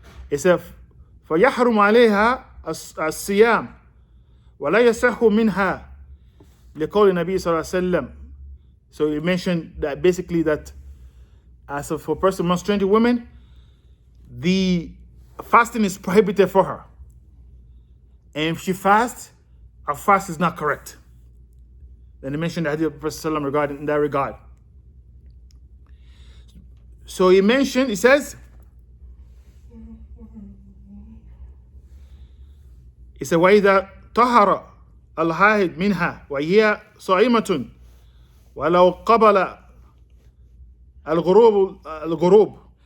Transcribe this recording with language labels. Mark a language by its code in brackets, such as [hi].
[en] It says, [ar] فَيَحْرُمْ عَلَيْهَا الصِّيَامِ وَلَا يَصِحُّ مِنْهَا لِقَوْلِ النَّبِيِّ صلى الله عليه وسلم. [en] So he mentioned that basically that as for a person menstruating women, the fasting is prohibited for her. And if she fasts, her fast is not correct. Then he mentioned the hadith of the Prophet regarding in that regard. So he says, [ar] وَإِذَا طَهَرَ الْحَاهِدْ مِنْهَا وَهِيَ صَائِمَةٌ وَلَوْ قَبَلَ الْغُرُوبِ.